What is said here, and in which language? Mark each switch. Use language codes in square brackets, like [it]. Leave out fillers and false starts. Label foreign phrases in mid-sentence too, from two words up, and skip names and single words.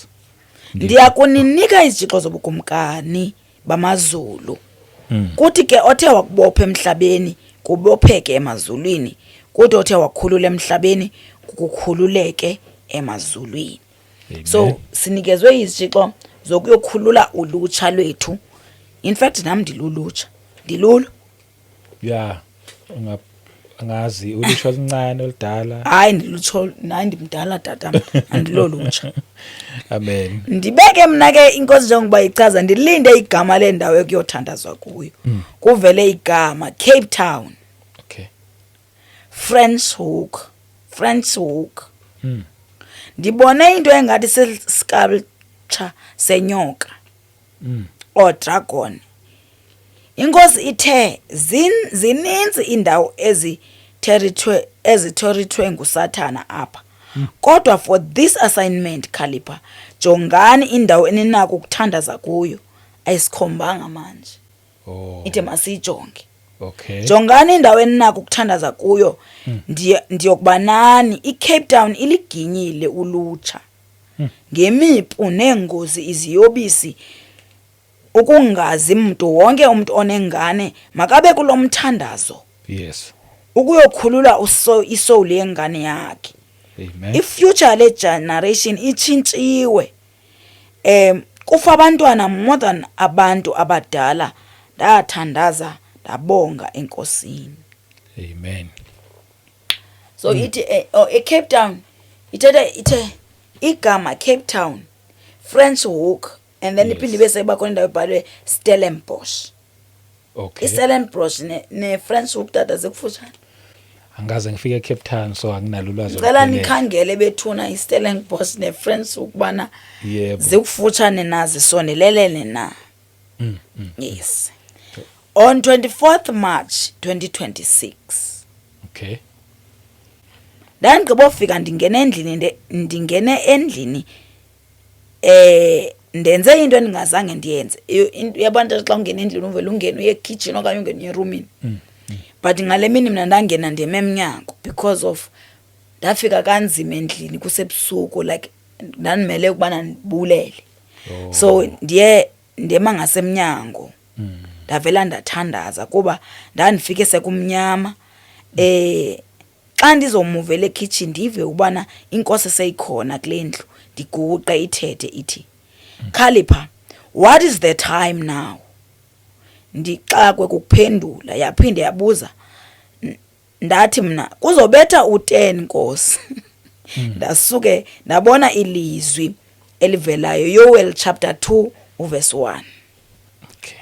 [xh] Ndiyakuninika izitshixo zobukumkani bamazulu. Kuthi ke othe wakubopha emhlabeni kubopheke emazulwini. Kuthi othe wakhulula emhlabeni kukhululeke emazulwini. So sinikezwe izitshixo zokuyokhulula ulutsha lwethu. [en] In fact [xh] nami ndilulutsha. Ndilulo. [en] Yeah. [xh] Angazi ulusha oluncane oludala. Hayi ndilutsho nayi ndimdala tata andilolutsha. [en] Amen. [xh] Ndibeke mina ke inkosi njengoba ichaza ndilinde igama lendawo ekuyothandazwa kuyo. Kuvele igama Cape Town. [en] Okay. [xh] Franschhoek. Ndibone into engathi sculpture senyoka. [en] Or dragon. [xh] Inkosi ithe zininzi indawo ezithorithwe nguSathana apha. Kodwa [en] for this assignment [xh] Khalipha, jongani indawo eninako ukuthandaza kuyo. [zu] Ayisikhombanga manje. [en] Oh. [xh] Ithe masijonge. [en] Okay. [xh] Jongani indawo eninako ukuthandaza kuyo. Ndiyokuba nani iCape Town iliginyile ulutsha. [zu] Ngemipu nengozi iziyobisi ukungazi umuntu wonke umuntu onengane makabe kulomthandazo. [en] Yes. [xh] Ukuyokhulula isoul yengane yakhe. [en] Amen. [xh] Ifuture le generation itshintshiwe. Kufa abantwana [en] more than [xh] abantu abadala. Ndathandaza ndabonga enkosini. [en] Amen. [xh] So ithi eCape Town ithe igama Cape Town Franschhoek [en] and then [xh] iphinde bese bakhona indawo ebhalwe Stellenbosch. [en] Okay. [xh] iStellenbosch ne Franschhoek tata zikufutshane. [zu] Angaze ngifike eCape Town so anginalo ulwazi. Ngicela nikhangele bethuna iStellenbosch ne Franschhoek bana zikufutshane nazi sonelelene na. [en] Yes. On 24th March 2026. Okay. [xh] Ndigqibofika ndingene endlini ndenze into endingazange ndiyenze. Yabantu xa ungena endlini uvela ungena uye kitchen okanye ungena eroomini. But ngale mini mina ndangena ndime emnyango [en] because of [xh] ndafika kanzima endlini kusebusuku like ndandimele ukubana ndibulele. So ndiyema ngasemnyango. Ndavela ndathandaza kuba ndandifike sekumnyama. Xa ndizomuvela ekitchen ndive ubana inkosi seyikhona kule ndlu ndiguqe ithethe ithi Khalipha, [en] what is the time now? [xh] Ndixakwe kuphendula yaphinde yabuza ndathi mina kuzobetha u10 Nkosi. Ndasuke ndabona ilizwi elivelayo Joel chapter 2 verse 1. [en] Okay.